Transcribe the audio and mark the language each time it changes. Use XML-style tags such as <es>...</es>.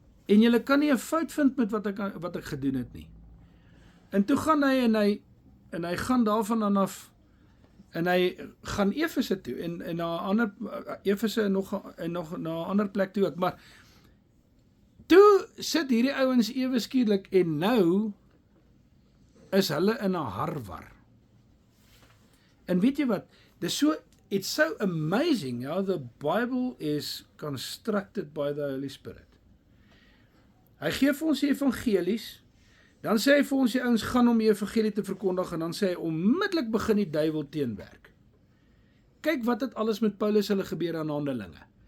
<af>En julle kan nie 'n fout vind met wat ek gedoen het nie. En toe gaan hy en hy gaan daarvan aan af en hy gaan Efese toe en na 'n ander Efese en nog na 'n ander plek toe ook, maar toe sit hierdie ouens ewe skielik en nou is hulle in 'n harwar. En weet jy wat?</af> <en>It's so amazing how the Bible is constructed by the Holy Spirit.</en> <af>Hy gee vir ons die evangelies, dan sê hy vir ons die ouens gaan om die evangelie te verkondig en dan sê hy onmiddellik begin die duiwel teenwerk. Kyk wat het alles met Paulus hulle gebeur aan Handelinge.</af>